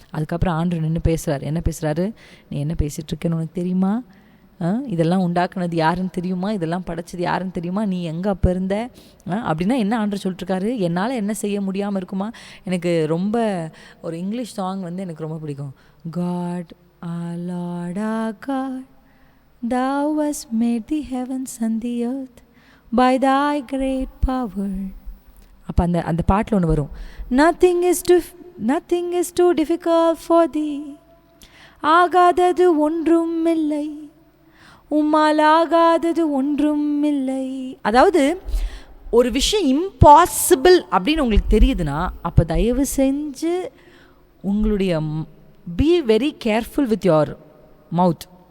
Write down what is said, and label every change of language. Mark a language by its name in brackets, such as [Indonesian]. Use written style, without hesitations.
[Tamil] அதுக்கப்புறம் ஆண்டவர் நின்று பேசுகிறார். என்ன பேசுகிறாரு, நீ என்ன பேசிகிட்ருக்கேன்னு உனக்கு தெரியுமா, இதெல்லாம் உண்டாக்குனது யாருன்னு தெரியுமா, இதெல்லாம் படைச்சது யாருன்னு தெரியுமா, நீ எங்கே அப்போ இருந்த அப்படின்னா என்ன ஆண்டவர் சொல்லிட்டுருக்காரு, என்னால் என்ன செய்ய முடியாமல் இருக்குமா. எனக்கு ரொம்ப ஒரு இங்கிலீஷ் சாங் வந்து எனக்கு ரொம்ப பிடிக்கும். [English] God, our Lord, our God, thou hast made the heavens and the earth by thy great power. [Tamil] அப்போ அந்த பாட்டில் ஒன்று வரும், [English] nothing is too difficult for thee, [Tamil] ஆகாதது ஒன்றும் இல்லை, உம்மால் ஆகாதது ஒன்றும் இல்லை. அதாவது ஒரு விஷயம் இம்பாசிபிள் அப்படின்னு உங்களுக்கு தெரியுதுன்னா, அப்போ தயவு செஞ்சு உங்களுடைய [English] Be very careful with your mouth.